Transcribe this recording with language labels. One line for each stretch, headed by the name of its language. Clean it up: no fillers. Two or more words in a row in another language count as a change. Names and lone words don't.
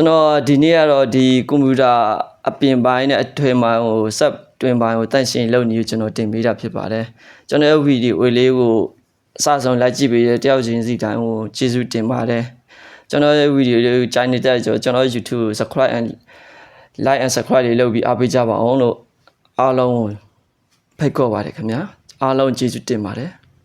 Burmese: တော်ဒီနေ့ကတော့ဒီကွန်ပျူတာအပြင်ပိုင်းနဲ့အတွင်းပိုင်းကိုဆက်တွင်ပိုင်းကိုတန့်ရှင်လုပ်နေကျွန်တော်တင်ပေးတာဖြစ်ပါတယ်ကျွန်တော်ရဲ့ဗီဒီယိုလေးကိုအစဆုံးလိုက်ကြည့်ပေးတဲ့တယောက်ချင်းစီတိုင်းကိုကျေးဇူးတင်ပါတယ်ကျွန်တော်ရဲ့ဗီဒီယိုလေးကိုကြိုက်နေတဲ့ကျွန်တော်
English: YouTube subscribe and like and subscribe
Burmese: လေးလုပ်ပြီးအားပေးကြပါအောင်လို့အားလုံးဖိတ်ခေါ်ပါတယ်ခင်ဗျာအားလုံးကျေးဇူးတင်ပါတယ်